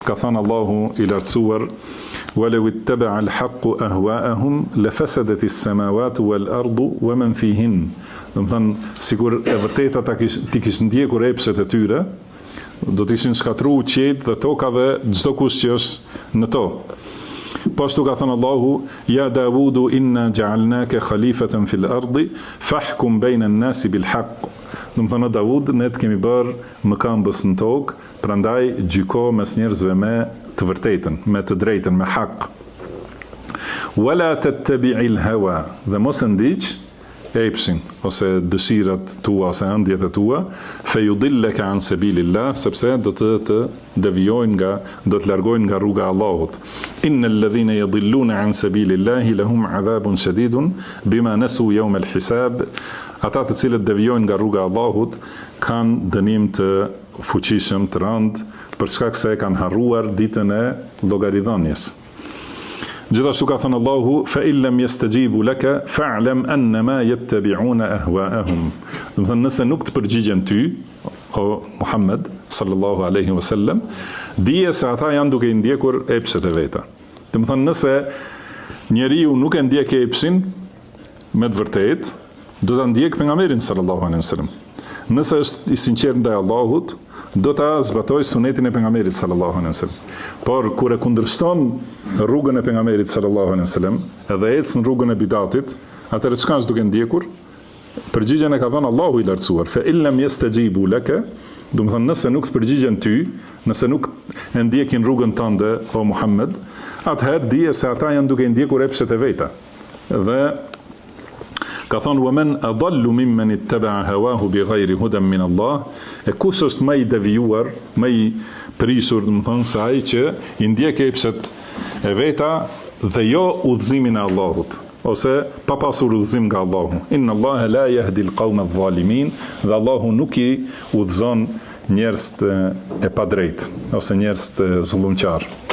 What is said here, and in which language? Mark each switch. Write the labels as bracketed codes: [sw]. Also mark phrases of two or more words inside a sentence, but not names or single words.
[sq] Ka thënë Allahu I lartësuar: [ar] "ولو اتبع الحق أهواءهم لفسدت السماوات والأرض ومن فيهن." [sq] Do të thënë, sikur e vërteta ti kish ndjekur epshet e tyre, do të ishin shkatruar qiejt dhe toka dhe çdo kush që është në to. Po ashtu ka thënë Allahu: [ar] "يا داوود إنا جعلناك خليفة في الأرض فاحكم بين الناس بالحق." [sq] Do të thënë Davud, ne të kemi bërë mëkambës në tokë, prandaj gjyko mes njerëzve me të vërtetën, me të drejtën, me hak. [ar] ولا تتبع الهوى, [sq] dhe mos e ndiq epshin ose dëshirat tua ose ëndjet e tua, [ar] فيضلك عن سبيل الله, [sq] sepse do të devijojnë do të largojnë nga rruga e Allahut. [ar] إن الذين يضلون عن سبيل الله لهم عذاب شديد بما نسوا يوم الحساب. [sq] Ata të cilët devijojnë nga rruga e Allahut kanë dënim të fuqishëm, të rëndë, për shkak se kanë harruar ditën e llogaridhënies. Gjithashtu ka thënë Allahu: [ar] "فإن لم يستجيبوا لك فاعلم أنما يتبعون أهواءهم." [sq] Do të thënë, nëse nuk të përgjigjen ty, o Muhammed [ar] صلى الله عليه وسلم, [sq] dije se ata janë duke I ndjekur epshet e veta. Do të thënë, nëse njeriu nuk e ndjek epshin me të vërtetë, do ta ndjek pejgamberin [ar] صلى الله عليه وسلم. [sq] Nëse është I sinqert ndaj Allahut, do ta zbatoj sunetin e pejgamberit [ar] صلى الله عليه وسلم. [sq] Por kur e kundërshton rrugën e pejgamberit [ar] صلى الله عليه وسلم, [sq] edhe ecë në rrugën e bidatit, atëherë çka është duke ndjekur? Përgjigjen e ka dhënë Allahu I lartësuar: [ar] "فإن لم يستجيبوا لك", [sq] do të thënë, nëse nuk të përgjigjen ty, nëse nuk e ndjekin rrugën tënde o Muhammed, atëherë dije se ata janë duke ndjekur epshet e veta. Dhe ka thonë: [ar] "ومن أضل ممن اتبع هواه بغير هدى من الله." [sq] E kush është më I devijuar, më I prishur, do të thonë, se ai që I ndjek epshet e veta dhe jo udhëzimin e Allahut, ose pa pasur udhëzim nga Allahu. [ar] إن الله لا يهدي القوم الظالمين, [sq] dhe Allahu nuk I udhëzon njerëz e padrejt ose njerëz të zullumqar.